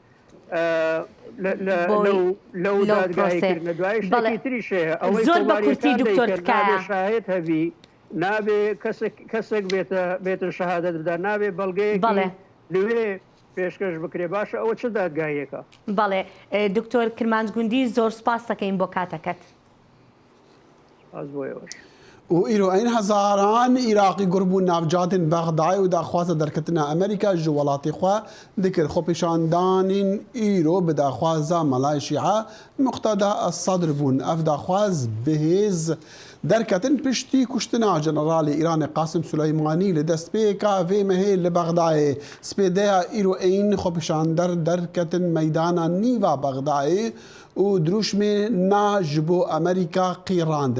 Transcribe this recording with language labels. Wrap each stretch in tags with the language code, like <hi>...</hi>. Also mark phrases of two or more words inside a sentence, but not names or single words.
<ckb>لەو دادگایکردنە دوای شتێکی تریشەیە ئەوەی شاهد هەبی نابێ کەسێک بێتن شەهادەت بدا نابێ بەڵگەیەکی لەوێ پێشکەش بکرێ باشە ئەوە چه دادگایەکە بەڵێ دکتۆر کرمانجگوندی زۆر سپاس دەکەین بۆ کاتەکەت</ckb> <ku>و ئیرۆ ئەین هەزاران عێراقی گوربوون ناوجاتên بەغدای و داخوازە دەرکەتنە ئەمریکا ji welatê xwe dikir xwepêşandanên îro bi daxwaza Melayê Şîa Muqtada Esadr bûn. Ev daxwaz bihêz derketin piştî kuştina Jeneralê Îranê Qasim Suleymanî li destpêka vê mehê li Bexdayê. Spêdeya îro ên xwepêşander derketin meydana nîva Bexdayê û dirûşmê na ji bo Amerîka qîrandin.</ku>